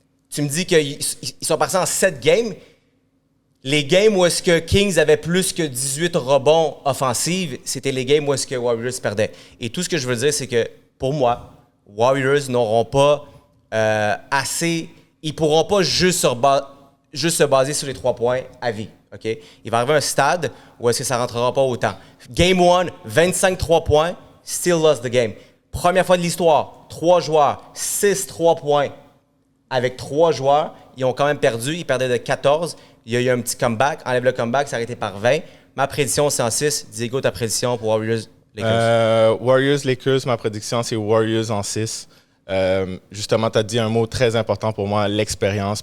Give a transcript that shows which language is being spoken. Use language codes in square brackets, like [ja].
[fr] Tu me dis qu'ils sont partis en 7 games. Les games où est-ce que Kings avait plus que 18 rebonds offensifs, c'était les games où est-ce que Warriors perdait. Et tout ce que je veux dire, c'est que pour moi, Warriors n'auront pas assez... Ils pourront pas juste se baser sur les 3 points à vie. Okay? Il va arriver un stade où est-ce que ça rentrera pas autant. [en] Game 1, 25 3 points, still lost the game. [fr] Première fois de l'histoire, 3 joueurs, 6 3 points. Avec 3 joueurs, ils ont quand même perdu. Ils perdaient de 14. Il y a eu un petit comeback. Enlève le comeback, c'est arrêté par 20. Ma prédiction, c'est en 6. Diego, ta prédiction pour Warriors Lakers? Warriors Lakers, ma prédiction, c'est Warriors en 6. Justement, tu as dit un mot très important pour moi, l'expérience.